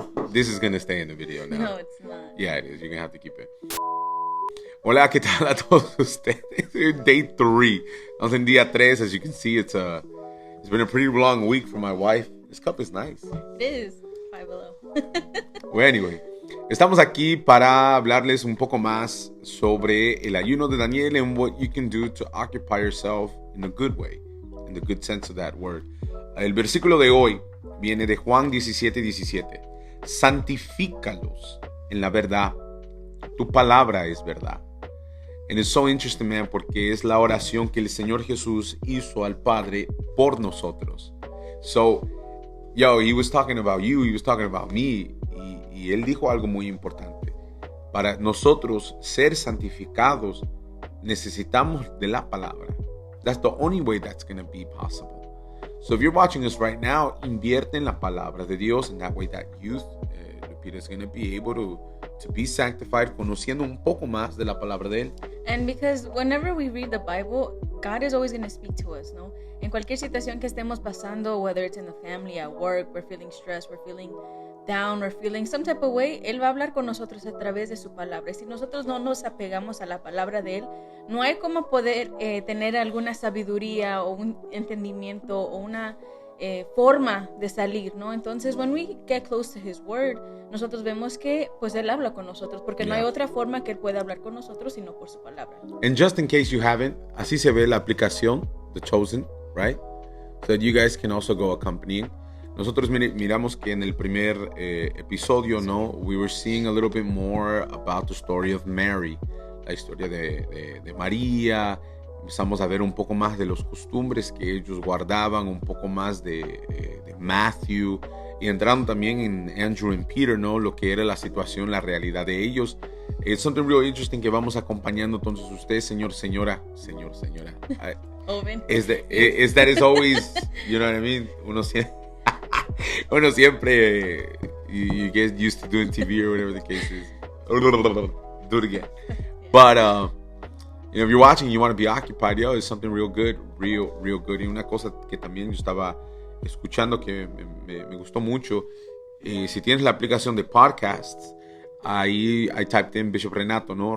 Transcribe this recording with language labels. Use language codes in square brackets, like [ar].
[en] This is going to stay in the video now. No, it's not. Yeah, it is. You're going to have to keep it. [es] Hola, ¿qué tal a todos ustedes? [en] Day 3. [es] Estamos en día 3. [en] As you can see, it's been a pretty long week for my wife. This cup is nice. It is. Five Below. Well, anyway, [es] estamos aquí para hablarles un poco más sobre el ayuno de Daniel [en] and what you can do to occupy yourself in a good way, in the good sense of that word. [es] El versículo de hoy viene de Juan 17:17. Santifícalos en la verdad. Tu palabra es verdad. [en] And it's so interesting, man, [es] porque es la oración que el Señor Jesús hizo al Padre por nosotros. [en] So, he was talking about you, he was talking about me, [es] y él dijo algo muy importante. Para nosotros ser santificados, necesitamos de la palabra. [en] That's the only way that's going to be possible. So if you're watching us right now, [es] invierte en la palabra de Dios, [en] and that way that youth, Lupita, is going to be able to be sanctified, [es] conociendo un poco más de la palabra de él. [en] And because whenever we read the Bible, God is always going to speak to us, ¿no? [es] En cualquier situación que estemos pasando, [en] whether it's in the family, at work, we're feeling stressed, we're feeling down, we're feeling some type of way, [es] Él va a hablar con nosotros a través de su palabra. Y si nosotros no nos apegamos a la palabra de Él, no hay como poder tener alguna sabiduría o un entendimiento o una forma de salir, ¿no? Entonces, [en] when we get close to His Word, [es] nosotros vemos que pues Él habla con nosotros, porque no hay otra forma que Él pueda hablar con nosotros sino por su palabra. [en] And just in case you haven't, [es] así se ve la aplicación, [en] The Chosen, right? So that you guys can also go accompanying. [es] Nosotros miramos que en el primer episodio, ¿no? [en] We were seeing a little bit more about the story of Mary, [es] la historia de María. Empezamos a ver un poco más de los costumbres que ellos guardaban, un poco más de Matthew, y entrando también en Andrew and Peter, ¿no? Lo que era la situación, la realidad de ellos. [en] It's something really interesting [es] que vamos acompañando entonces usted, señora. Joven. [en] Is that is always, you know what I mean? [es] Uno siempre, [en] you get used to doing TV or whatever the case is. Do it again. But, if you're watching and you want to be occupied, it's something real good. [es] Y una cosa que también yo estaba escuchando que me gustó mucho, si tienes la aplicación de podcasts, ahí [en] I typed in [es] Bishop Renato, ¿no?